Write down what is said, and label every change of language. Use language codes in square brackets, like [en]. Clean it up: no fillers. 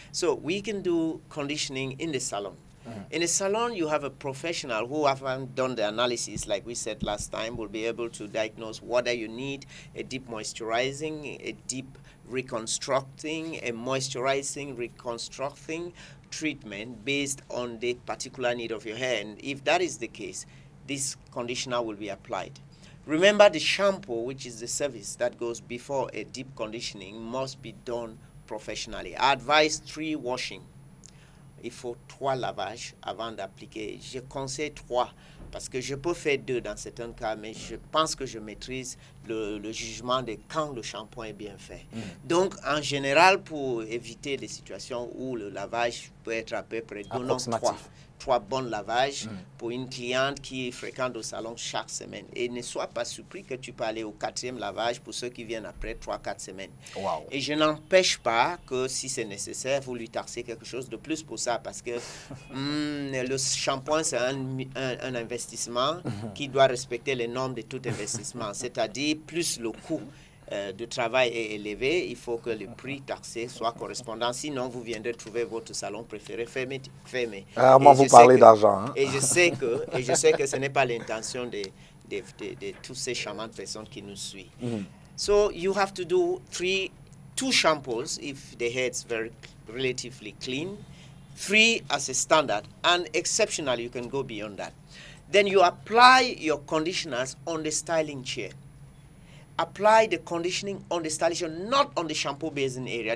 [en] So we can do conditioning in the salon. In a salon, you have a professional who haven't done the analysis, like we said last time, will be able to diagnose whether you need a deep moisturizing, a deep reconstructing, a moisturizing, reconstructing treatment based on the particular need of your hair. And if that is the case, this conditioner will be applied. Remember, the shampoo, which is the service that goes before a deep conditioning, must be done professionally. I advise 3 washing. [fr] Il faut 3 lavages avant d'appliquer. Je conseille 3 parce que je peux faire 2 dans certains cas, mais je pense que je maîtrise le jugement de quand le shampoing est bien fait. Donc, en général, pour éviter des situations où le lavage peut être à peu près 3 bons lavages pour une cliente qui fréquente au salon chaque semaine. Et ne sois pas surpris que tu peux aller au 4e lavage pour ceux qui viennent après 3-4 semaines. Wow. Et je n'empêche pas que si c'est nécessaire, vous lui taxez quelque chose de plus pour ça parce que le shampoing, c'est un investissement qui doit respecter les normes de tout investissement. C'est-à-dire, plus le coût de travail est élevé, il faut que le prix taxé soit correspondant. Sinon, vous viendrez trouver votre salon préféré fermé. Rarement vous parlez d'argent. Hein? Et je sais que ce n'est pas l'intention de toutes ces charmantes personnes qui nous suivent. [en] So you have to do 2 shampoos if the hair is relatively clean, 3 as a standard, and exceptionally you can go beyond that. Then you apply your conditioners on the styling chair. Apply the conditioning on the styling chair, not on the shampoo basin area.